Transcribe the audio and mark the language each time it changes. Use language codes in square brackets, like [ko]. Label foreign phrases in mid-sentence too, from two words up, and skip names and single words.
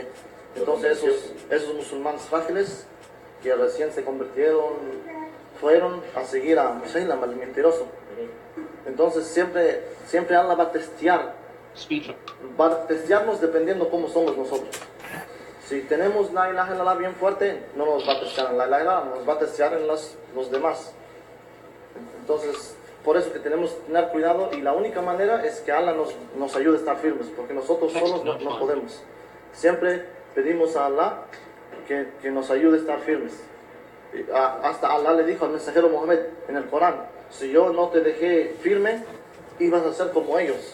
[es] Entonces esos musulmanes frágiles que recién se convirtieron, fueron a seguir a Musaylama, el mentiroso. Entonces siempre Allah va a testearnos dependiendo cómo somos nosotros. Si tenemos la [ar] إله إلا الله [es] bien fuerte, no nos va a testear en la [ar] إله إلا الله, [es] nos va a testear en los demás. Entonces, por eso que tenemos que tener cuidado, y la única manera es que Allah nos ayude a estar firmes, porque nosotros solos no podemos. Siempre pedimos a Allah que nos ayude a estar firmes. Hasta Allah le dijo al mensajero Mohammed en el Corán: si yo no te dejé firme, ibas a ser como ellos.